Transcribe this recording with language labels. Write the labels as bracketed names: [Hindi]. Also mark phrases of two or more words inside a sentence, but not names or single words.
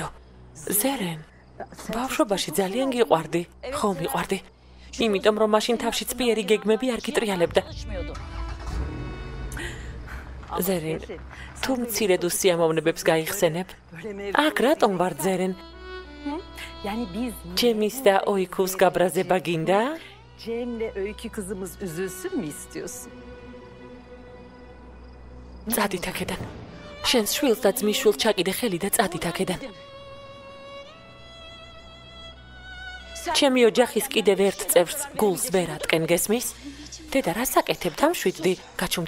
[Georgian] ზერენ. ბავშვობაში ძალიან გიყვარდი. ხო მიყვარდი. იმიტომ რომ მაშინ თავში წფიერი გეგმები არ გიტრიალებდა. ზერენ, თუ მცირედ უსიამოვნებებს გაიხსენებ? აქ რატომ ვარ ზერენ? Cem'is de Oykuz gabraze baginda? [Turkish] Cem'le Öykü kızımız üzülsün mü istiyorsun? [Georgian] Წადით აქედან. შენს შვილს და ძმის შვილს ჩაკიდე ხელი და წადით აქედან. ჩემი ოჯახის კიდევ ერთ წევრს გულს ვერ ატკენ გესმის? დედა რა საკეთებ დამშვიდდი, გაჩუმდი.